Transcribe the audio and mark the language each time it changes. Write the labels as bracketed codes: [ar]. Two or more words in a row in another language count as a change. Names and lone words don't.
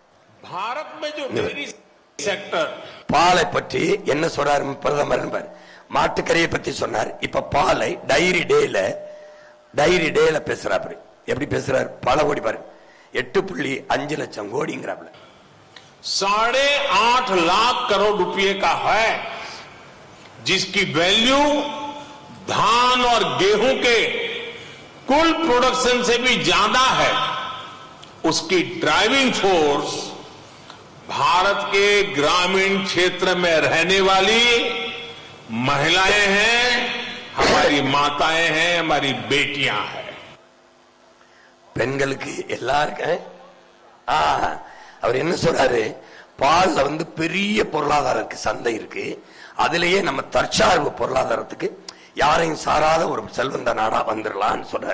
[ta] பாலை பற்றி என்ன சொல்றாரு பிரதமர்? மாட்டுக்கறியை பத்தி சொன்னார். இப்ப பாலை டைரி டேல பேசுறாரு. எப்படி பேசுறாரு? பல கோடி பாரு, 8.5 லட்சம் கோடிங்கிறாப்ல. [hi] 8.5 लाख करोड़ रुपए का है, जिसकी वैल्यू धान और गेहूं के कुल प्रोडक्शन से भी ज्यादा है. उसकी [en] driving force [hi] भारत के ग्रामीण क्षेत्र में रहने वाली महिलाएं हैं, हमारी माताएं हैं, हमारी बेटियां हैं. [ta] பெண்களுக்கு எல்லாருக்கும் அவர் என்ன சொல்றாரு? பால்ல வந்து பெரிய பொருளாதார சந்தை இருக்கு. அதுலயே நம்ம தற்சார்பு பொருளாதாரத்துக்கு யாரையும் சாராத ஒரு செல்வந்த நாடா வந்துடலாம்னு சொல்றாரு.